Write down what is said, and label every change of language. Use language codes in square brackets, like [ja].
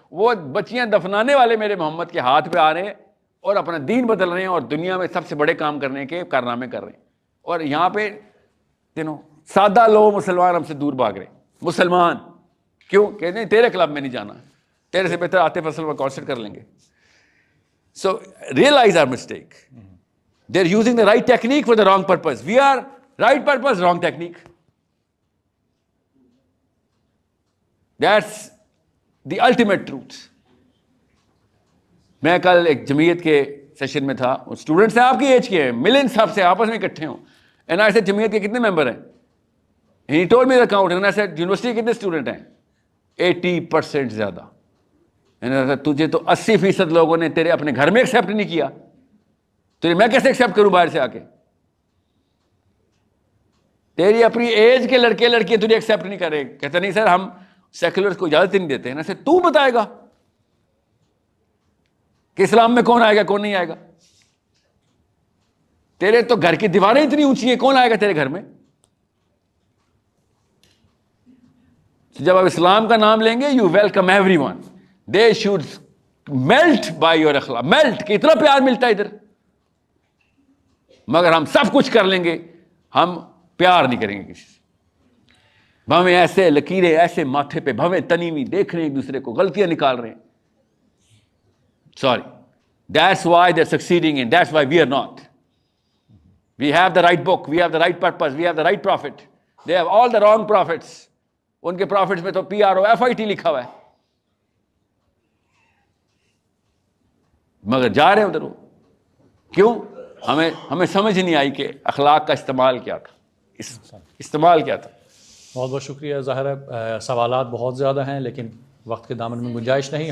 [ur] وہ بچیاں دفنانے والے میرے محمد کے ہاتھ پہ آ رہے ہیں اور اپنا دین بدل رہے ہیں اور دنیا میں سب سے بڑے کام کرنے کے کارنامے کر رہے ہیں. اور یہاں پہ سادہ لوگ مسلمان ہم سے دور بھاگ رہے ہیں. مسلمان کیوں کہتے ہیں تیرے کلب میں نہیں جانا، تیرے سے بہتر عاطف اسلم کا کانسرٹ کر لیں گے. [en] So realize our mistake. They are using the right technique for the wrong purpose. We are right purpose, wrong technique. That's the ultimate truth. [ur] میں کل ایک جمعیت کے سیشن میں تھا، اسٹوڈنٹس ہیں آپ کی ایج کے ہیں، ملن صاحب سے آپس میں اکٹھے ہوں. [en] and I said [ur] جمعیت کے کتنے ممبر ہیں؟ [en] He told me the account. And I said [ur] university کے کتنے اسٹوڈنٹ ہیں؟ 80% زیادہ. تجھے تو 80% لوگوں نے تیرے اپنے گھر میں ایکسیپٹ نہیں کیا، تو میں کیسے ایکسیپٹ کروں باہر سے آ کے؟ تیری اپنی ایج کے لڑکے لڑکیاں تجھے ایکسیپٹ نہیں کر رہے. کہتے نہیں سر ہم سیکولرز کو اجازت نہیں دیتے ہیں. ایسے تو بتائے گا کہ اسلام میں کون آئے گا کون نہیں آئے گا؟ تیرے تو گھر کی دیواریں اتنی اونچی ہیں، کون آئے گا تیرے گھر میں؟ جب آپ اسلام کا نام لیں گے [en] You welcome everyone. They should melt by your اخلاق. [ur] میلٹ کتنا پیار ملتا ہے ادھر. مگر ہم سب کچھ کر لیں گے، ہم پیار نہیں کریں گے کسی سے. بھویں ایسے لکیریں ایسے ماتھے پہ بھویں تنی ہوئی دیکھ رہے ہیں ایک دوسرے کو، غلطیاں نکال رہے ہیں. [en] Sorry. That's why they're succeeding and that's why we are not. We have the right book, we have the right purpose, we have the right prophet. They have all the wrong prophets. [ur] ان کے prophets میں تو PROFIT لکھا ہوا ہے. مگر جا رہے ہیں ادھر. کیوں؟ ہمیں سمجھ نہیں آئی کہ اخلاق کا استعمال کیا تھا. استعمال کیا تھا. بہت بہت شکریہ. ظاہر ہے سوالات بہت زیادہ ہیں لیکن وقت کے دامن میں گنجائش نہیں.